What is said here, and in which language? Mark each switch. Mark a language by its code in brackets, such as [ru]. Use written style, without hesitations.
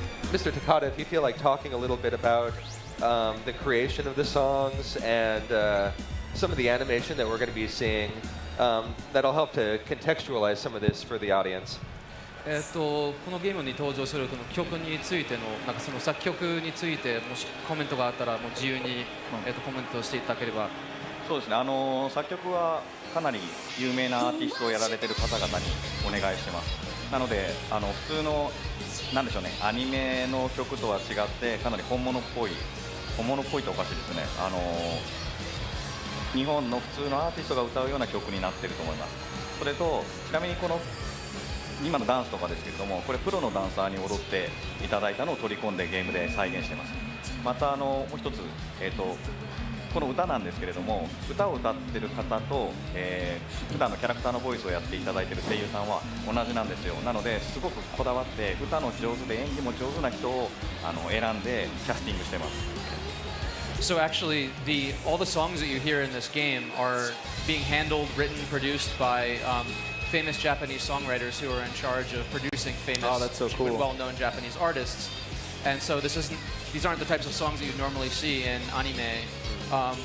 [en] Mr. Takada, if you feel like talking a little bit about the creation of the songs and some of the animation that we're going to be seeing, that'll help to contextualize some of this for the audience. [ja] このゲームに登場するこの曲についてのなんかその作曲についてもしコメントがあったらもう自由にコメントしていただければ。そうですね。作曲はかなり有名なアーティストをやられている方々にお願いしてます。なので普通のなんでしょうね、アニメの曲とは違ってかなり本物っぽいっておかしいですね。日本の普通のアーティストが歌うような曲になっていると思います。それとちなみにこの今のダンスとかですけれども、これプロのダンサーに踊っていただいたのを取り込んでゲームで再現してます。またもう一つ、この歌なんですけれども、歌を歌ってる方と、普段のキャラクターのボイスをやっていただいている声優さんは同じなんですよ。なのですごくこだわって歌の上手で演技も上手な人を選んでキャスティングしてます。 [en] So actually, all the songs that you hear in this game are being handled, written, produced by famous Japanese songwriters who are in charge of producing famous, well-known Japanese artists. And so these aren't the types of songs that you normally see in anime.